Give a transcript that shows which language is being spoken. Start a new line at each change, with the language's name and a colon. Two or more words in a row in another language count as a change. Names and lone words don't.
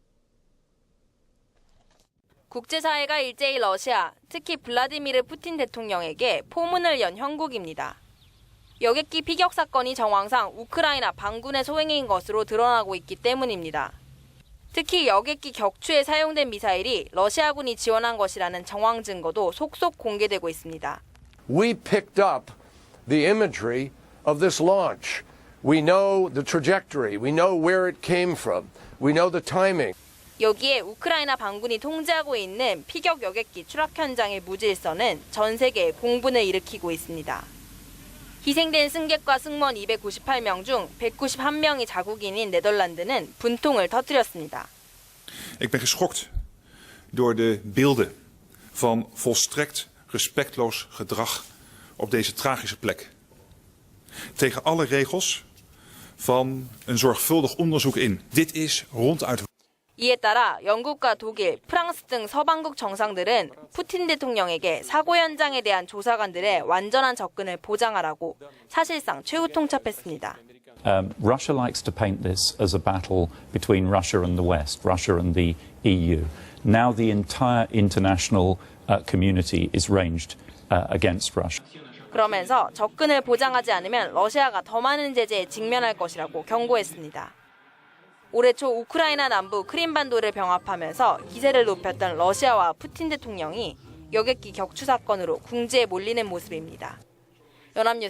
Korean: 국제사회가 일제히 러시아, 특히 블라디미르 푸틴 대통령에게 포문을 연 형국입니다. 여객기 피격 사건이 정황상 우크라이나 반군의 소행인 것으로 드러나고 있기 때문입니다. 특히 여객기 격추에 사용된 미사일이 러시아군이 지원한 것이라는 정황 증거도 속속 공개되고 있습니다.
English: We picked up the imagery of this launch. We know the trajectory. We know where it came from. We know the timing.
Korean: 여기에 우크라이나 반군이 통제하고 있는 피격 여객기 추락 현장의 무질서는 전 세계에 공분을 일으키고 있습니다. 희생된 승객과 승무원 298명 중 191명이 자국인인 네덜란드는 분통을 터뜨렸습니다.
Dutch: Ik ben geschokt door de beelden van volstrekt respectloos gedrag op deze tragische plek. tegen alle regels van een zorgvuldig onderzoek in. Dit is ronduit.
Korean: 이에 따라 영국과 독일, 프랑스 등 서방국 정상들은 푸틴 대통령에게 사고 현장에 대한 조사관들의 완전한 접근을 보장하라고 사실상 최후 통첩했습니다.
English: Russia likes to paint this as a battle between Russia and the West, Russia and the EU. Now the entire international community is ranged against Russia.
Korean: 그러면서 접근을 보장하지 않으면 러시아가 더 많은 제재에 직면할 것이라고 경고했습니다. 올해 초 우크라이나 남부 크림반도를 병합하면서 기세를 높였던 러시아와 푸틴 대통령이 여객기 격추 사건으로 궁지에 몰리는 모습입니다.